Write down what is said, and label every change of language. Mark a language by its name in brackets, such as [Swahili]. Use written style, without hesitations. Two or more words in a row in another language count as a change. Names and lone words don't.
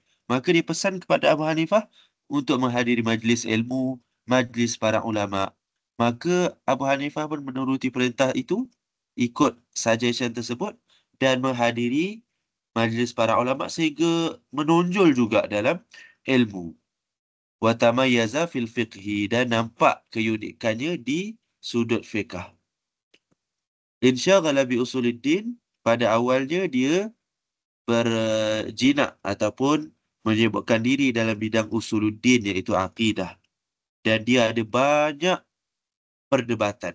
[Malay] Maka dia pesan kepada Abu Hanifah untuk menghadiri majlis ilmu, majlis para ulama. Maka Abu Hanifah pun menuruti perintah itu, ikut suggestion tersebut dan menghadiri majlis para ulama sehingga menonjol juga dalam ilmu. [Arabic] وتميز في الفقه, [Malay] dan nampak keunikannya di sudut fiqh. [Arabic] اشتغل بأصول الدين, [Malay] pada awalnya dia berjinak ataupun menyibukkan diri dalam bidang usuluddin, iaitu akidah. Dan dia ada banyak perdebatan.